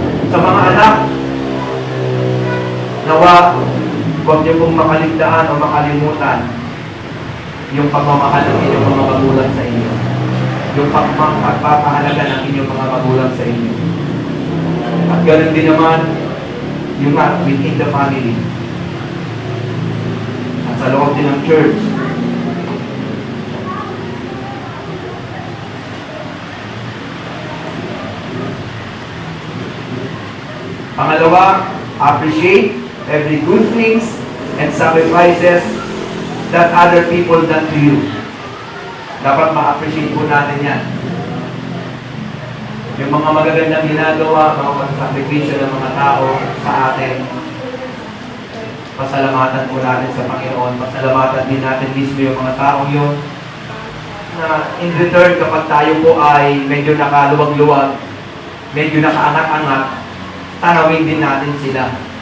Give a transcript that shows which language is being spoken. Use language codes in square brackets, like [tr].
[tl] Sa mga anak, nawa, huwag niyo pong makaligtaan o makalimutan yung pagmamahal ng inyong mga magulang sa inyo. Yung pagpapahalaga ng inyong mga magulang sa inyo. At ganoon din naman, yung [en] within the family. [tl] At sa loob din ng church. Pangalawa, [en] appreciate every good things and sacrifices that other people done to you. [tl] Dapat ma-appreciate po natin yan. Yung mga magagandang ginagawa, mga pagsakripisyo ng mga tao sa atin, pasalamatan po natin sa Panginoon. Pasalamatan din natin mismo yung mga taong yun na [en] in return [tl] kapag tayo po ay medyo nakaluwag-luwag, medyo nakaangat-angat, tanawin din natin sila.